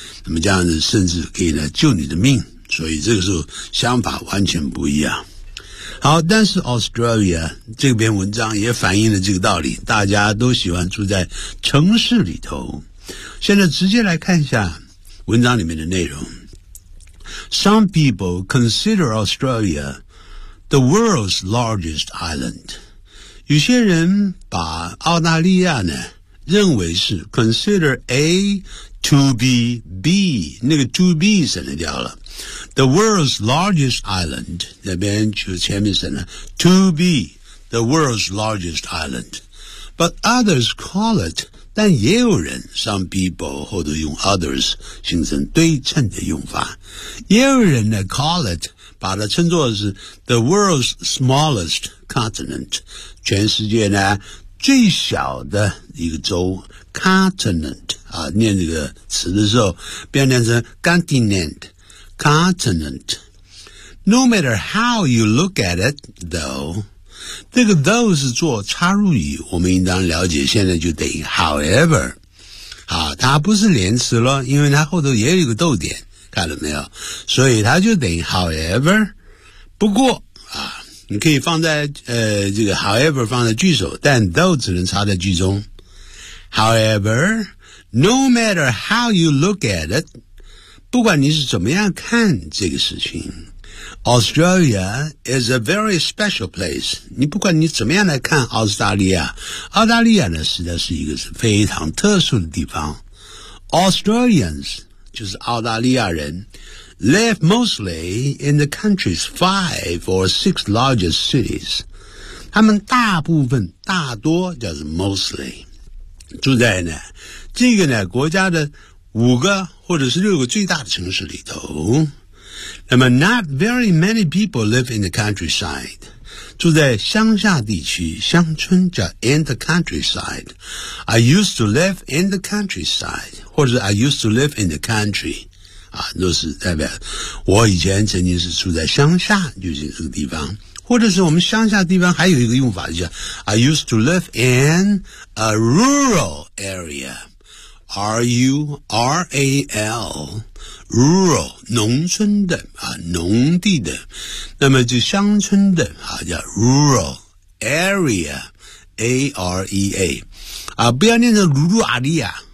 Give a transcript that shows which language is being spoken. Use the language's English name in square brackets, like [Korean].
[Chinese] 那么这样子甚至可以呢救你的命。所以这个时候想法完全不一样。好，但是 Australia 这篇文章也反映了这个道理，大家都喜欢住在城市里头。现在直接来看一下文章里面的内容。 [English] Some people consider Australia the world's largest island. [Chinese] 有些人把澳大利亚呢认为是 consider A to be B， 那个 to be 省了掉了。 [English] The world's largest island, [Chinese] 那边就前面省了 [English] to be the world's largest island. But others call it, [Chinese] 但也有人 [English] some people, [Chinese] 或者用 others, 形成对称的用法。也有人呢 [English] call it, [Chinese] 把它称作是 [English] the world's smallest continent, [Chinese] 全世界呢最小的一个州 continent, 啊念这个词的时候变成 continent,continent. [English] No matter how you look at it, though, [Chinese] 这个 though 是做插入语，我们应当了解现在就等于 however. 好，它不是连词了，因为它后头也有一个逗点，看了没有？所以它就等于 however. 不过啊，你可以放在这个 however 放在句首，但 though 只能插在句中。 [English] However, no matter how you look at it, [Chinese] 不管你是怎么样看这个事情 [English] Australia is a very special place [Chinese] 你不管你怎么样来看澳大利亚，澳大利亚呢实在是一个是非常特殊的地方。 Australians 就是澳大利亚人 [English] live mostly in the country's five or six largest cities [Chinese] 他们大部分大多叫做 mostly 住在呢这个呢国家的五个或者是六个最大的城市里头。 [English] 那么 not very many people live in the countryside. [Chinese] 住在乡下地区，乡村叫 in the countryside. [English] I used to live in the countryside. 或者 I used to live in the country. [Chinese] 啊，都是代表我以前曾经是住在乡下，就是这个地方。或者是我们乡下地方还有一个用法，就叫 [English] I used to live in a rural area. [Chinese] R-U-R-A-L Rural 农村的啊，农地的，那么就乡村的啊，叫 Rural Area A-R-E-A 啊，不要念成 Ruralia。